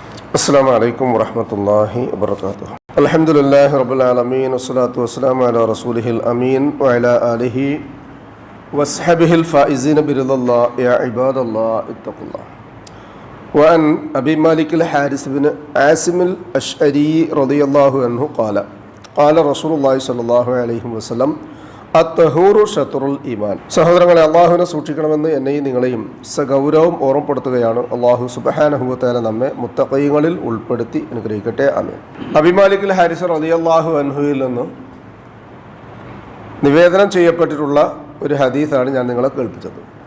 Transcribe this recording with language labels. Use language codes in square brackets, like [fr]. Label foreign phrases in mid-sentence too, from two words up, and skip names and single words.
[ar] السلام عليكم ورحمة الله وبركاته. الحمد لله رب العالمين والصلاة والسلام على رسوله الأمين وعلى آله وصحبه الفائزين برضا الله. يا عباد الله اتقوا الله. وعن أبي مالك الحارث بن عاصم الأشعري رضي الله عنه قال رسول الله صلى الله عليه وسلم الطهور شطر الإيمان. [ml] സഹോദരങ്ങളെ, അള്ളാഹുവിനെ സൂക്ഷിക്കണമെന്ന് എന്നെയും നിങ്ങളെയും സഗൗരവം ഓർമ്മപ്പെടുത്തുകയാണ്. [ar] الله سبحانه وتعالى [ml] നമ്മെ മുത്തഖീങ്ങളിൽ ഉൾപ്പെടുത്തി അനുഗ്രഹിക്കട്ടെ. ആമീൻ. അബീ മാലിക് ഹാരിസ് [ar] رضي الله عنه [ml] നിന്ന് നിവേദനം ചെയ്യപ്പെട്ടിട്ടുള്ള ഒരു ഹദീസാണ് ഞാൻ നിങ്ങളെ കേൾപ്പിച്ചത്.